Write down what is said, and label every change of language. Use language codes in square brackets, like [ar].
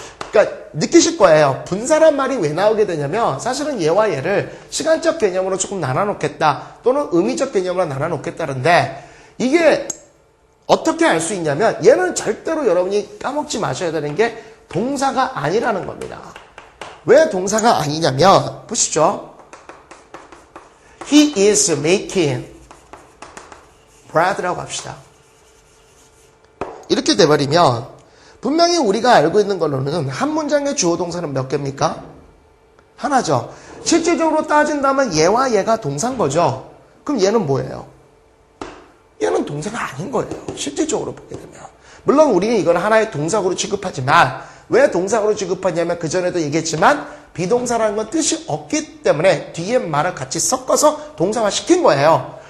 [ko] 그러니까 느끼실 거예요. 분사란 말이 왜 나오게 되냐면 사실은 얘와 얘를 시간적 개념으로 조금 나눠놓겠다. 또는 의미적 개념으로 나눠놓겠다는데 이게 어떻게 알 수 있냐면 얘는 절대로 여러분이 까먹지 마셔야 되는 게 동사가 아니라는 겁니다. 왜 동사가 아니냐면 보시죠. [en] He is making bread [ko] 라고 합시다. 이렇게 돼버리면 분명히 우리가 알고 있는 걸로는 한 문장의 주어 동사는 몇 개입니까? 하나죠. 실질적으로 따진다면 얘와 얘가 동사인 거죠. 그럼 얘는 뭐예요? 얘는 동사가 아닌 거예요. 실질적으로 보게 되면. 물론 우리는 이걸 하나의 동사구로 취급하지만 왜 동사구로 취급하냐면 그전에도 얘기했지만 비동사라는 건 뜻이 없기 때문에 뒤에 말을 같이 섞어서 동사화 시킨 거예요.